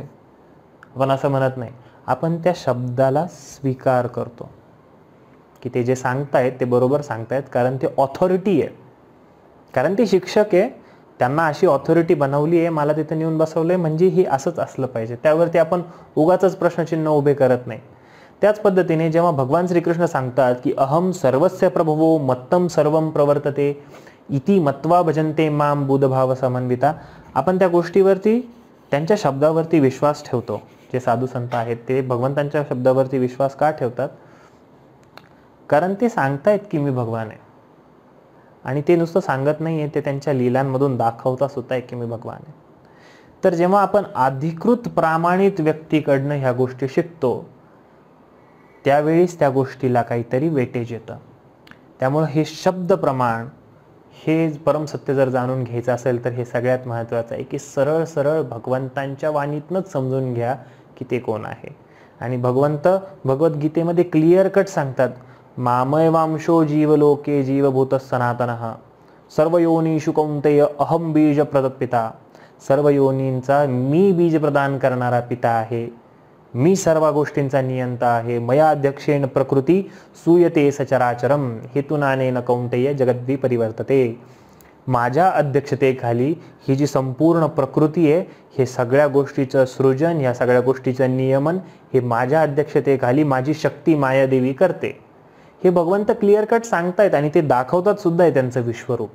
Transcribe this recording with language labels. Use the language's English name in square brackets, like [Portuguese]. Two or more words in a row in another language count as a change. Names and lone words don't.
[Marathi] आपण असं म्हणत नाही, आपण त्या शब्दाला स्वीकार करतो की ते जे सांगतायत ते बरोबर सांगतायत, कारण ते ऑथॉरिटी आहे, कारण ते शिक्षक आहे, त्यांना अशी ऑथॉरिटी बनवली आहे, मला तिथे नेऊन बसवलंय, म्हणजे हे असंच असलं पाहिजे. त्यावरती आपण उगाचच प्रश्नचिन्ह उभे करत नाही. त्याच पद्धतीने जेव्हा भगवान श्रीकृष्ण सांगतात की [Sanskrit] अहम सर्वस्य प्रभवो मत्तम सर्वम प्रवर्तते इति मत्वा भजन्ते माम बुधभाव समन्विता, [Marathi] आपण त्या गोष्टीवरती, त्यांच्या शब्दावरती विश्वास ठेवतो. जे साधू संत आहेत ते भगवंतांच्या शब्दावरती विश्वास का ठेवतात? कारण ते सांगतायत की मी भगवान आहे. आणि ते नुसतं सांगत नाही आहे, ते त्यांच्या लीलांमधून दाखवता सुद्धा आहे की मी भगवान आहे. तर जेव्हा आपण अधिकृत प्रामाणित व्यक्तीकडनं ह्या गोष्टी शिकतो त्यावेळीच त्या गोष्टीला काहीतरी वेटेज येतं. त्यामुळं हे शब्द प्रमाण, हे परमसत्य जर जाणून घ्यायचं असेल तर हे सगळ्यात महत्त्वाचं आहे की सरळ सरळ भगवंतांच्या वाणीतनंच समजून घ्या की ते कोण आहे. आणि भगवंत भगवद्गीतेमध्ये [English] clear cut [Marathi] सांगतात, [Sanskrit] मामय वांशो जीवलोके जीवभूत सनातनः सर्व योनीषु कौंतेय अहम बीज प्रदपिता. [Marathi] सर्व योनींचा मी बीज प्रदान करणारा पिता आहे, मी सर्व गोष्टींचा नियंता आहे. [Sanskrit] मया अध्यक्षेण प्रकृती सूयते सचराचरम हेतुनानेन कौंतेय जगद्वी परिवर्तते. [Marathi] माझ्या अध्यक्षतेखाली ही जी संपूर्ण प्रकृती आहे, हे सगळ्या गोष्टीचं सृजन, ह्या सगळ्या गोष्टीचं नियमन हे माझ्या अध्यक्षतेखाली माझी शक्ती मायादेवी करते. हे भगवंत [English] clear cut [Marathi] सांगतायत आणि ते दाखवतात सुद्धा आहे त्यांचं विश्वरूप.